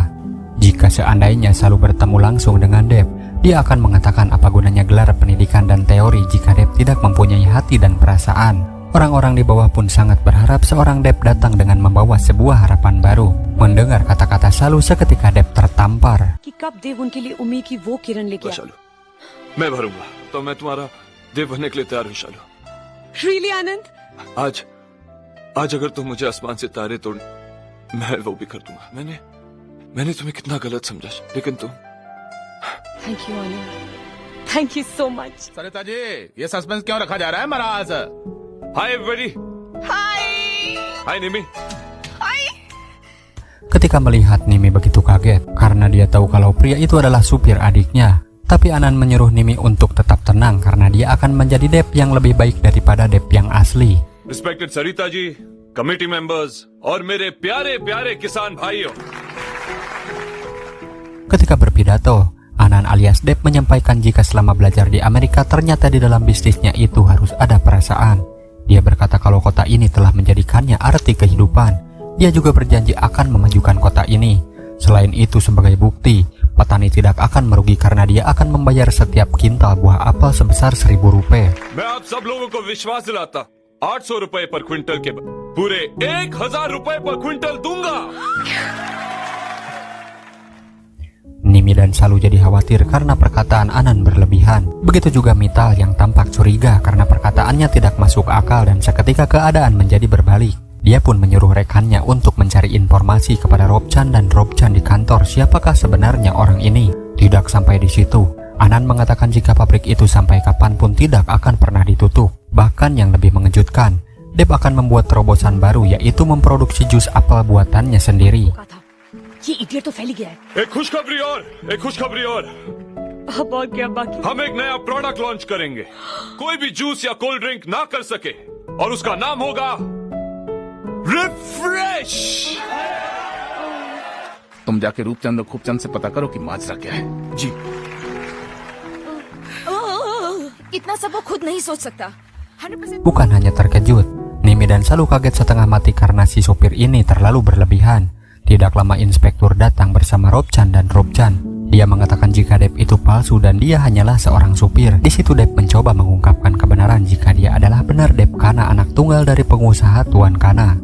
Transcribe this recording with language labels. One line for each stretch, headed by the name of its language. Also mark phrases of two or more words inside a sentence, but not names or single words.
Indonesian: Jika seandainya Salu bertemu langsung dengan Dev, dia akan mengatakan apa gunanya gelar pendidikan dan teori jika Dev tidak mempunyai hati dan perasaan. Orang-orang di bawah pun sangat berharap seorang Dev datang dengan membawa sebuah harapan baru. Mendengar kata-kata Salu, seketika Dev tertampar.
Hindi: मैं भरूंगा तो मैं तुम्हारा देव बनने के लिए तैयार हूं शालू।
English: Really, Anand?
Hindi: आज अगर तुम मुझे आसमान से तारे तोड़, मैं वो भी कर दूंगा। मैंने तुम्हें कितना गलत समझा, लेकिन तुम।
English: Thank you, Anand. Thank you so much.
Hindi: सरिता जी, ये सस्पेंस क्यों रखा जा रहा है महाराज?
English: Hi everybody. Hi Nimi.
Indonesian: Ketika melihat Nimi begitu kaget karena dia tahu kalau pria itu adalah supir adiknya. Tapi Anan menyuruh Nimi untuk tetap tenang karena dia akan menjadi Dev yang lebih baik daripada Dev yang asli.
English: Respected Sarita ji, committee members,
Hindi: और मेरे प्यारे-प्यारे किसान भाइयों.
Indonesian: Ketika berpidato, Anan alias Dev menyampaikan jika selama belajar di Amerika ternyata di dalam bisnisnya itu harus ada perasaan. Dia berkata kalau kota ini telah menjadikannya arti kehidupan. Dia juga berjanji akan memajukan kota ini. Selain itu sebagai bukti, petani tidak akan merugi karena dia akan membayar setiap kintal buah apel sebesar 1.000 rupiah.
Hindi: मैं आप सब लोगों को विश्वास दिलाता 800 रुपए पर क्विंटल के पूरे 1,000 रुपए पर क्विंटल दूंगा.
Indonesian: Nimi dan Salu jadi khawatir karena perkataan Anan berlebihan. Begitu juga Mital yang tampak curiga karena perkataannya tidak masuk akal dan seketika keadaan menjadi berbalik. Dia pun menyuruh rekannya untuk mencari informasi kepada Robchan dan Robchan di kantor siapakah sebenarnya orang ini. Tidak sampai di situ, Anan mengatakan jika pabrik itu sampai kapanpun tidak akan pernah ditutup. Bahkan yang lebih mengejutkan, Dev akan membuat terobosan baru yaitu memproduksi jus apel buatannya sendiri.
Hindi: एक खुशखबरी और अब और क्या बाकी? हम एक नया
English: product launch
Hindi: करेंगे. कोई भी जूस या
English: cold drink
Hindi: ना कर सके और उसका नाम होगा रिफ्रेश. तुम जाके रूपचंद और खूबचंद से पता करो कि माजरा क्या है. जी. इतना सब वो खुद नहीं सोच सकता. 100%.
Indonesian: Bukan hanya terkejut, Nimi dan Salu kaget setengah mati karena si sopir ini terlalu berlebihan. Tidak lama inspektur datang bersama Robchan dan Robchan. Dia mengatakan jika Dev itu palsu dan dia hanyalah seorang supir. Di situ Dev mencoba mengungkapkan kebenaran jika dia adalah benar Dev Kana, anak tunggal dari pengusaha Tuan Kana.